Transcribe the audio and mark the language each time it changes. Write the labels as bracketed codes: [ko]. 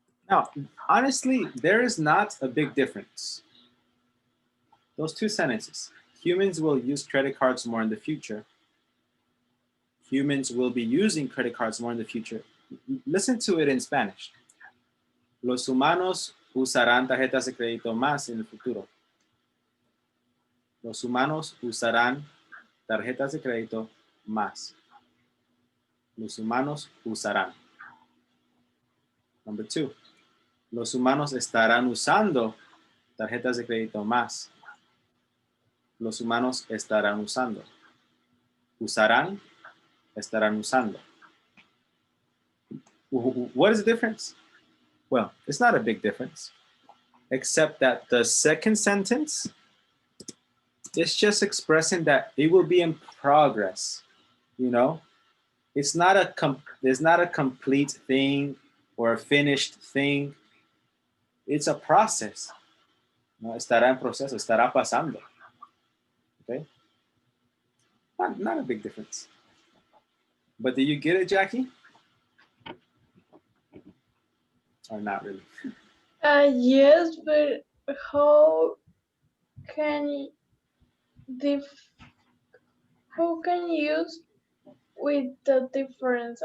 [en] Now, honestly, there is not a big difference. Those two sentences. Humans will use credit cards more in the future. Humans will be using credit cards more in the future. Listen to it in Spanish. [es] Los humanos usarán tarjetas de crédito más en el futuro. Los humanos usarán tarjetas de crédito más. Los humanos usarán. [en] Number 2. [es] Los humanos estarán usando tarjetas de crédito más. Los humanos estarán usando. Usarán, estarán usando. [en] What is the difference? Well, it's not a big difference, except that the second sentence is just expressing that it will be in progress. You know, it's not there's not a complete thing or a finished thing. It's a process. [es] No, estará en proceso, estará pasando. [en] Okay, not a big difference. But do you get it, Jackie? Or not really? Yes, but how can how can you use with the difference?